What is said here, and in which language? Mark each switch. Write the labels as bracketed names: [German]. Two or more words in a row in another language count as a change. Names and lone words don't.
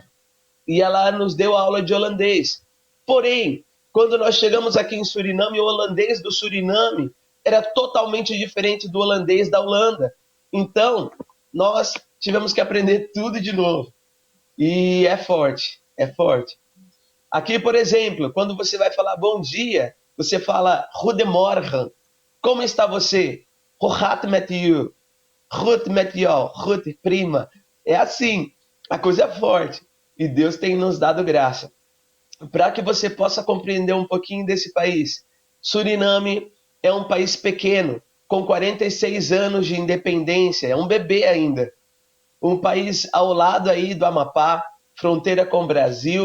[Portuguese] E ela nos deu aula de holandês. Porém, quando nós chegamos aqui em Suriname, o holandês do Suriname era totalmente diferente do holandês da Holanda. Então, nós tivemos que aprender tudo de novo. E é forte, é forte. Aqui, por exemplo, quando você vai falar bom dia, você fala Goedemorgen. Como está você? [Dutch] Hoe gaat het met u? Goed met jou. Goed, prima. [Portuguese] É assim, a coisa é forte. E Deus tem nos dado graça. Para que você possa compreender um pouquinho desse país. Suriname é um país pequeno, com 46 anos de independência. É um bebê ainda. Um país ao lado aí do Amapá, fronteira com o Brasil.